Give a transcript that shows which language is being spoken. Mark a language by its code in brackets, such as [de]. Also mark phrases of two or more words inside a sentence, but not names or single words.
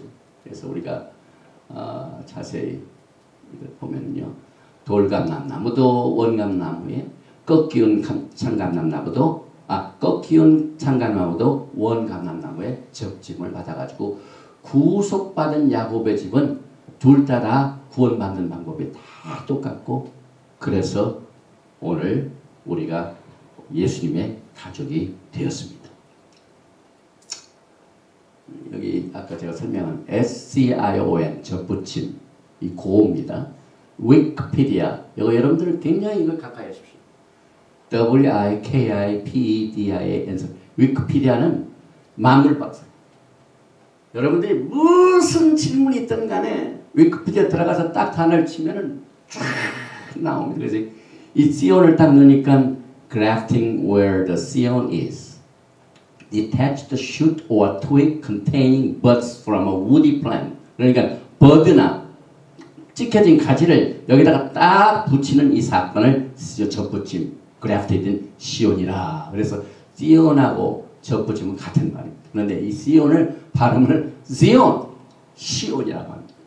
[ko] 그래서 우리가 자세히 이걸 보면요, 돌감람나무도 원감나무에 꺾이운 참감람나무도 꺾이운 참감나무도 원감람나무에 접짐을 받아가지고 구속받은 야곱의 집은 둘 다 구원받는 방법이 다 똑같고 그래서 오늘 우리가 예수님의 가족이 되었습니다. 여기 아까 제가 설명한 S-C-I-O-N 접붙임 이 고어입니다. 위키피디아 이거 여러분들 굉장히 이걸 가까이 하십시오. W-I-K-I-P-E-D-I-A 위키피디아는 만물박사. 여러분들이 무슨 질문이 있든 간에 위키피디아 들어가서 딱 단어를 치면은 쫙 나옵니다. 그래서 이 Sion을 딱 넣으니까 [en] grafting where the Sion is. [ko] Detach the shoot or twig containing buds from a woody plant. 그러니까 버드나 찢겨진 가지를 여기다가 딱 붙이는 이 사건을 접붙임, grafted 시온이라. 그래서 Sion하고 접붙임은 같은 말입니다. 그런데 이 Sion을 발음을 Zion, 시온이라고 합니다.